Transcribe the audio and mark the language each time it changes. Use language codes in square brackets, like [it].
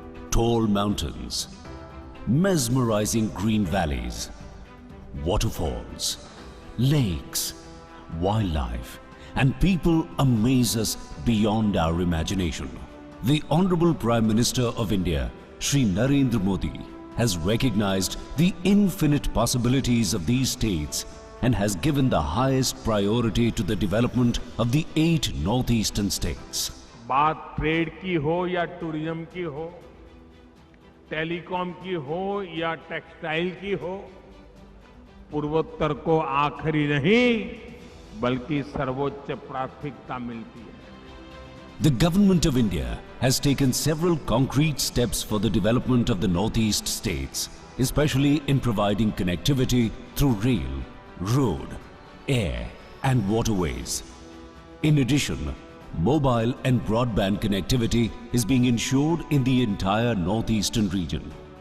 [en] Tall mountains, mesmerizing green valleys, waterfalls, lakes, wildlife, and people amaze us beyond our imagination. The Honorable Prime Minister of India, Shri Narendra Modi, has recognized the infinite possibilities of these states and has given the highest priority to the development of the 8 northeastern states. [hi] बात trade की हो या tourism की हो, telecom की हो या textile की हो, पूर्वोत्तर को आखिरी नहीं बल्कि सर्वोच्च प्राथमिकता मिलती है. [en] The Government of India has taken several concrete steps for the development of the northeast states, especially in providing connectivity through rail, road, air and waterways. In addition, mobile and broadband connectivity is being ensured in the entire northeastern region.